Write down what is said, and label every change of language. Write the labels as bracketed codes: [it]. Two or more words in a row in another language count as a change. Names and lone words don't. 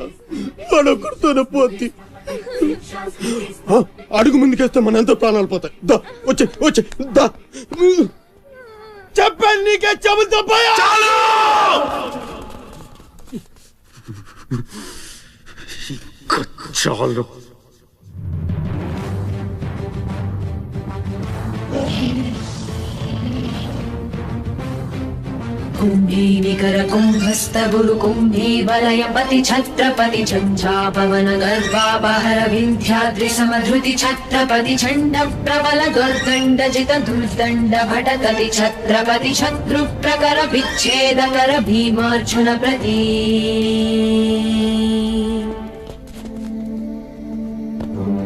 [te] వాడొక్కడితోనే పోద్ది. అడుగు ముందుకేస్తే మన ఎంతో ప్రాణాలు పోతాయి. దా వచ్చే వచ్చే దా. చెప్పాను నీకే, చెబుతా పోయా. చాలు. [sa] कुंभी निकर कुंभस्थ गुरु कुंभी वलयपति छत्रपति झंझापवन गर्वापहर विंध्याद्रि समधृति छत्रपति झंड प्रबल दुर्दंड जित दुर्दंड भटकति छत्रपति शत्रु प्रकर विच्छेदकर भीमार्जुन प्रति